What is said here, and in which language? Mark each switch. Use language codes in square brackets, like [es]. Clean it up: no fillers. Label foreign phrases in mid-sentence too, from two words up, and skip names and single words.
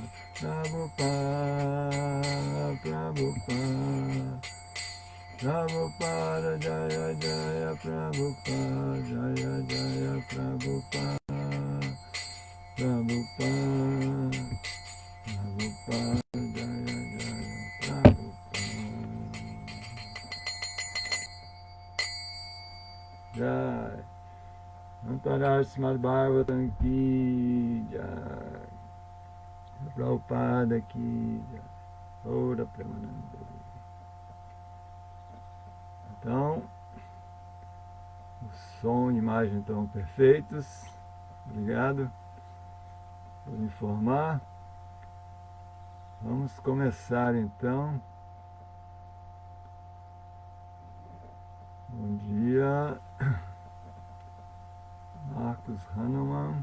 [sa] प्रभुपाद, प्रभुपाद, प्रभुपाद, जय जय प्रभुपाद, जय जय प्रभुपाद, प्रभुपाद, प्रभुपाद, जय जय प्रभुपाद. Jai. [hi] अन्तरर श्रीमद् भागवतम् की जय. प्रभुपाद की जय. Ora Premananda. [pt] Então, o som e imagem estão perfeitos. Obrigado por informar. Vamos começar então. Bom dia, Marcos Hanuman.